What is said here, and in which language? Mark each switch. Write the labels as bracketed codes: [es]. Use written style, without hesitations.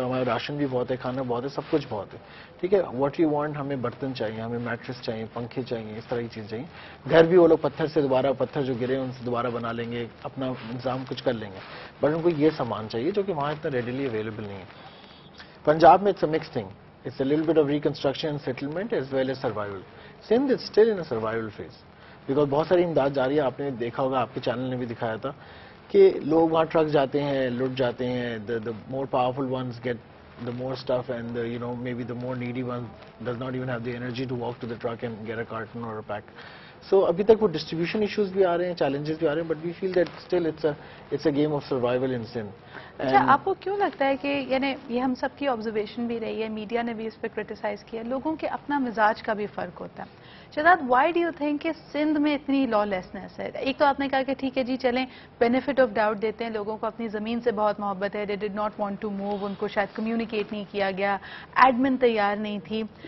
[ur] ہمارا راشن بھی بہت ہے, کھانا بہت ہے, سب کچھ بہت ہے. ٹھیک ہے, [en] what you want, [ur] ہمیں برتن چاہیے, ہمیں میٹرس چاہیے, پنکھے چاہیے, اس طرح کی چیز چاہیے. گھر بھی وہ لوگ پتھر سے دوبارہ, پتھر جو گرے ان سے دوبارہ بنا لیں گے, اپنا انتظام کچھ کر لیں گے. بٹ ان کو یہ سامان چاہیے جو کہ وہاں اتنا ریڈیلی اویلیبل نہیں ہے. پنجاب میں [en] It's a mix thing. It's a little bit of reconstruction and settlement as well as survival. Sindh is still in a survival phase. [ur] Because بہت ساری امداد جاری ہے. آپ نے دیکھا ہوگا, آپ کے چینل نے بھی دکھایا تھا کہ لوگ وہاں ٹرک جاتے ہیں, لٹ جاتے ہیں. [en] The more powerful ones get the more stuff, and maybe the more needy one does not even have the energy to walk to the truck and get a carton or a pack. [ur] So ابھی تک وہ distribution issues بھی آ رہے ہیں, challenges بھی آ رہے ہیں, [en] But we feel that still it's a game of survival in Sindh. [ur] اچھا, آپ کو کیوں لگتا ہے کہ یعنی یہ ہم سب کی آبزرویشن بھی رہی ہے, میڈیا نے بھی اس پہ کرٹیسائز کیا, لوگوں کے اپنا مزاج کا بھی فرق ہوتا ہے. Shahzad, [en] why do you think [ur] کہ سندھ میں اتنی لا لیسنس ہے؟ ایک تو آپ نے کہا کہ ٹھیک ہے جی چلیں بینیفٹ آف ڈاؤٹ دیتے ہیں, لوگوں کو اپنی زمین سے بہت محبت ہے, [en] they did not want to move, [ur] ان کو شاید کمیونیکیٹ نہیں کیا گیا, ایڈمن تیار نہیں تھی.